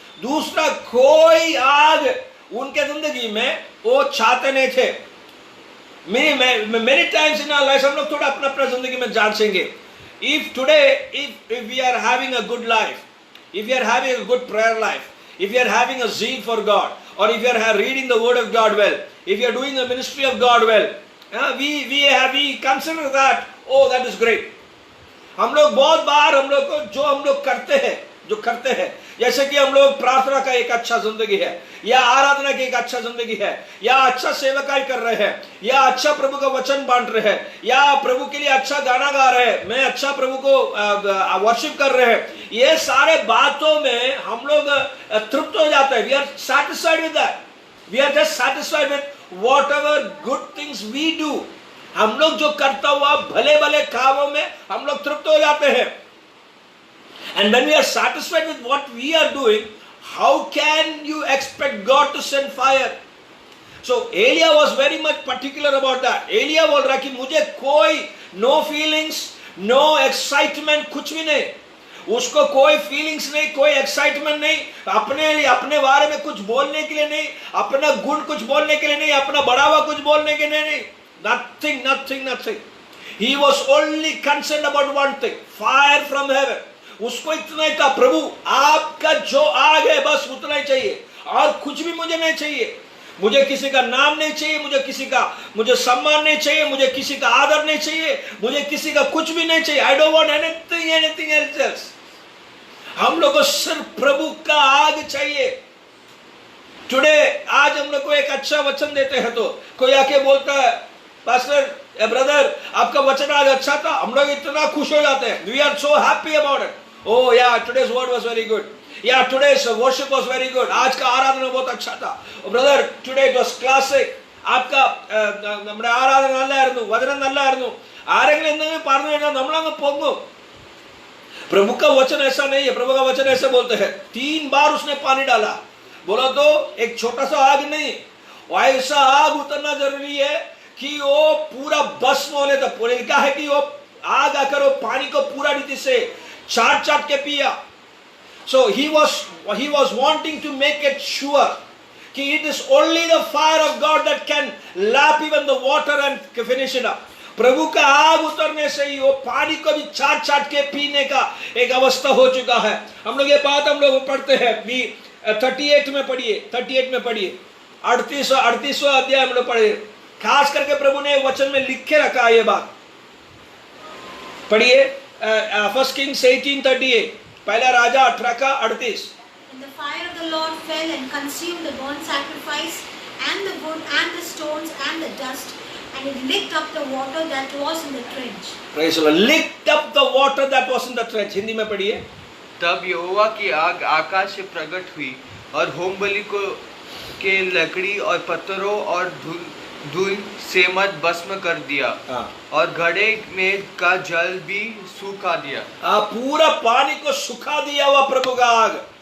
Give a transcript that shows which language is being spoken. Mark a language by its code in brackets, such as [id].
[hi] दूसरा कोई आग उनके जिंदगी में वो चाहते नहीं थे। [en] Many times in our lives [hi] हम लोग थोड़ा अपना जिंदगी में जांचेंगे। [en] If we are having a good life, if we are having a good prayer life, if we are having a zeal for God, or if you are reading the word of God well, if you are doing the ministry of God well, we consider that, oh that is great। [hi] हम लोग बहुत बार हम लोग को जो हम लोग करते हैं जैसे कि हम लोग प्रार्थना का एक अच्छा जिंदगी है, या आराधना की एक अच्छा जिंदगी है, या अच्छा सेवकाई कर रहे हैं, या अच्छा प्रभु का वचन बांट रहे हैं, या प्रभु के लिए अच्छा गाना गा रहे हैं, मैं अच्छा प्रभु को वर्शिप कर रहे हैं, ये सारे बातों में हम लोग तृप्त हो जाते हैं। [en] We are satisfied with that. We are just satisfied with whatever good things we do. [hi] हम लोग जो करता हुआ भले भले कामों में हम लोग तृप्त हो जाते हैं। [en] And when we are satisfied with what we are doing, how can you expect God to send fire? So Elia was very much particular about that। [hi] Elia बोल रहा कि मुझे कोई [en] no feelings, no excitement, [hi] कुछ भी नहीं, उसको कोई फीलिंग्स नहीं, कोई एक्साइटमेंट नहीं, अपने बारे में कुछ बोलने के लिए नहीं, अपना गुण कुछ बोलने के लिए नहीं, अपना बढ़ावा कुछ बोलने के लिए नहीं, nothing। [en] He was only concerned about one thing, fire from heaven। [hi] उसको इतना ही था, प्रभु आपका जो आग है बस उतना ही चाहिए, और कुछ भी मुझे नहीं चाहिए। मुझे किसी का नाम नहीं चाहिए, मुझे सम्मान नहीं चाहिए, मुझे किसी का आदर नहीं चाहिए, मुझे किसी का कुछ भी नहीं चाहिए। [en] I don't want anything else. [hi] हम लोग को सिर्फ प्रभु का आग चाहिए। टुडे आज हम लोग को एक अच्छा वचन देते हैं तो कोई आके बोलता है, पास्टर ब्रदर आपका वचन आज अच्छा था, हम लोग इतना खुश हो जाते हैं। [en] We are so happy about it. Oh yeah, today's word was very good. Yeah, today's worship was very good. [hi] आज का आराधना बहुत अच्छा था। [en] Brother, today it was classic. [hi] आपका [ml] നമ്മുടെ ആരാധന നല്ലതായിരുന്നു, വചനം നല്ലതായിരുന്നു। ആരെങ്കിലും എന്തെങ്കിലും പറഞ്ഞു കഴിഞ്ഞാൽ നമ്മളങ്ങ് പൊങ്ങും। [hi] प्रभु का वचन ऐसा नहीं है। प्रभु का वचन ऐसे बोलते हैं, 3 बार उसने पानी डाला। बोला तो एक छोटा सा आग नहीं, ऐसा आग उतरना जरूरी है कि वो पूरा भस्म होने तक, पूरे लिखा है कि वो आग आकर वो पानी को पूरा रीति से चाट चाट के पिया. [en] So he was wanting to make it sure कि it is only the fire of God that can lap even the water and finish it up. [hi] प्रभु का आग उतरने से ही वो पानी को भी चाट चाट के पीने का एक अवस्था हो चुका है. हम लोग ये बात हम लोग पढ़ते हैं भी 38 में पढ़िए, 38वां अध्याय हम लोग पढ़िए. खास करके प्रभु ने वचन में लिख के रखा ये बात. पढ़िए 1 Kings 18:38, पहला राजा 18:38. [en] And the fire of the Lord fell and consumed the burnt sacrifice and the wood and the stones and the dust, and it licked up the water that was in the trench. Praise the Lord. Licked up the water that was in the trench. [hi] Hindi में पढ़िए. तब यहोवा की आग आकाश से प्रकट हुई और होमबलि को के लकड़ी और पत्थरों और धूल से मत भस्म कर दिया और घड़े में का जल भी सूखा दिया. पूरा पानी को सुखा दिया हुआ प्रभु का आग.